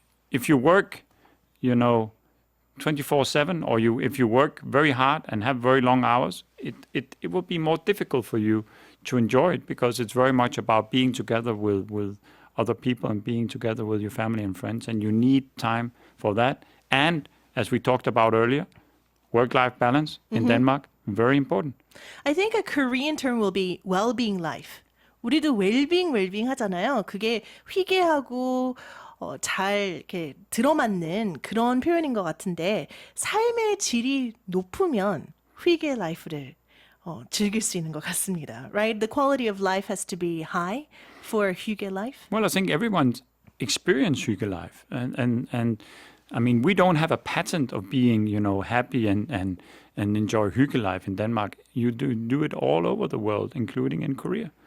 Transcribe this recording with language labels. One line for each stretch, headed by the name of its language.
English: If you work, 24/7, or if you work very hard and have very long hours, it will be more difficult for you to enjoy it because it's very much about being together with other people and being together with your family and friends, and you need time for that. And as we talked about earlier, work-life balance in Denmark, very important. I think a Korean term will be well-being life.
Korean: 우리도 well-being 하잖아요. 그게 희귀하고 잘 이렇게 들어맞는 그런 표현인 것 같은데 삶의 질이 높으면 휘게 라이프를 즐길 수 있는 것 같습니다.
English: Right? The quality of life has to be high for hygge life. Well, I think everyone's experienced hygge life, and I mean, we don't have a patent of being, happy and enjoy hygge life in Denmark. You do it all over the world, including in Korea.